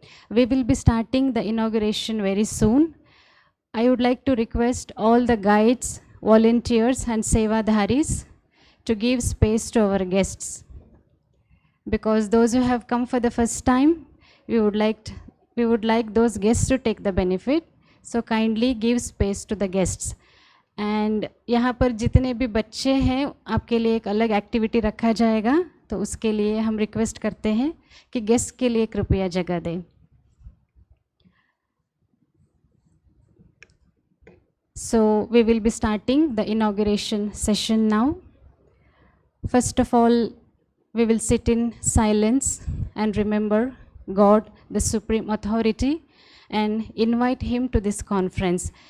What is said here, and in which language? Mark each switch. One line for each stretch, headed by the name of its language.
English: We will be starting the inauguration very soon. I would like to request all the guides, volunteers and Sevadharis to give space to our guests. Because those who have come for the first time, we would like those guests to take the benefit. So kindly give space to the guests.
Hindi: And यहाँ पर जितने भी बच्चे हैं आपके लिए एक अलग एक्टिविटी रखा जाएगा, तो उसके लिए हम रिक्वेस्ट करते हैं कि गेस्ट के लिए कृपया जगह दें.
English: So we will be starting the inauguration session now. First of all, we will sit in silence and remember God, the Supreme Authority, and invite Him to this conference.